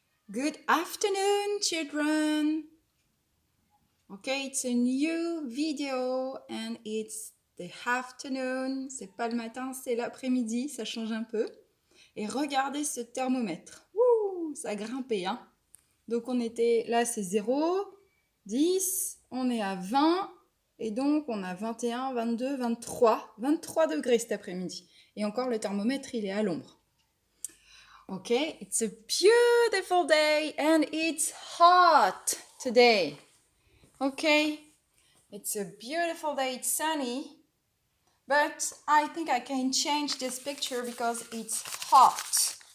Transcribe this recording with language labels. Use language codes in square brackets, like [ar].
[en] Good afternoon, children. Okay, it's a new video and it's the afternoon. [fr] C'est pas le matin, c'est l'après-midi, ça change un peu. Et regardez ce thermomètre. Ouh, ça a grimpé, hein. Donc on était, là c'est 0, 10, on est à 20, et donc on a 21, 22, 23 degrés cet après-midi. Et encore le thermomètre, il est à l'ombre. [en] Okay, it's a beautiful day and it's hot today. Okay, it's a beautiful day, it's sunny, but I think I can change this picture because it's hot.